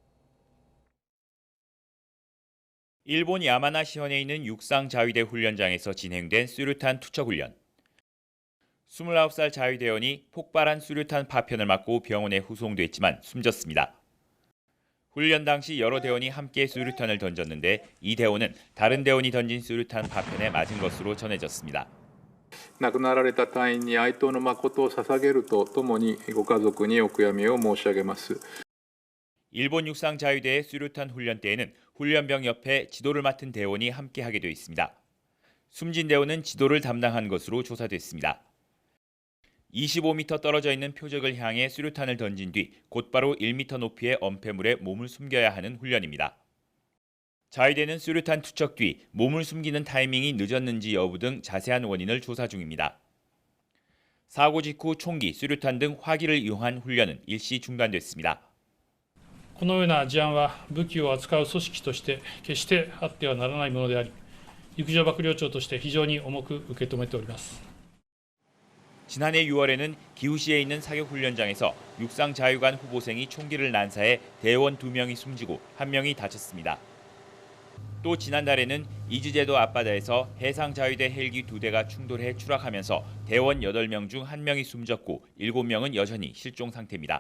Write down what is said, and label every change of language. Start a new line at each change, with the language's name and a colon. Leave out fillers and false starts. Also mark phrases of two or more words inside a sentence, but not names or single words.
Korean: 일본 야마나시현에 있는 육상자위대 훈련장에서 진행된 수류탄 투척 훈련. 29살 자위대원이 폭발한 수류탄 파편을 맞고 병원에 후송됐지만 숨졌습니다. 훈련 당시 여러 대원이 함께 수류탄을 던졌는데 이 대원은 다른 대원이 던진 수류탄 파편에 맞은 것으로 전해졌습니다.
Japanese: 亡くなられた隊員に哀悼の誠を捧げるとともにご家族にお悔やみを申し上げます。
Korean: 일본 육상자위대의 수류탄 훈련 때에는 훈련병 옆에 지도를 맡은 대원이 함께하게 돼 있습니다. 숨진 대원은 지도를 담당한 것으로 조사됐습니다. 25m 떨어져 있는 표적을 향해 수류탄을 던진 뒤 곧바로 1m 높이의 엄폐물에 몸을 숨겨야 하는 훈련입니다. 자위대는 수류탄 투척 뒤 몸을 숨기는 타이밍이 늦었는지 여부 등 자세한 원인을 조사 중입니다. 사고 직후 총기, 수류탄 등 화기를 이용한 훈련은 일시 중단됐습니다.
Japanese: このような事案は武器を扱う組織として決してあってはならないものであり、陸上幕僚長として非常に重く受け止めております。
Korean: 지난해 6월에는 기우시에 있는 사격 훈련장에서 육상 자유관 후보생이 총기를 난사해 대원 2명이 숨지고 1명이 다쳤습니다. 또 지난달에는 이즈제도 앞바다에서 해상 자위대 헬기 2대가 충돌해 추락하면서 대원 8명 중 1명이 숨졌고 7명은 여전히 실종 상태입니다.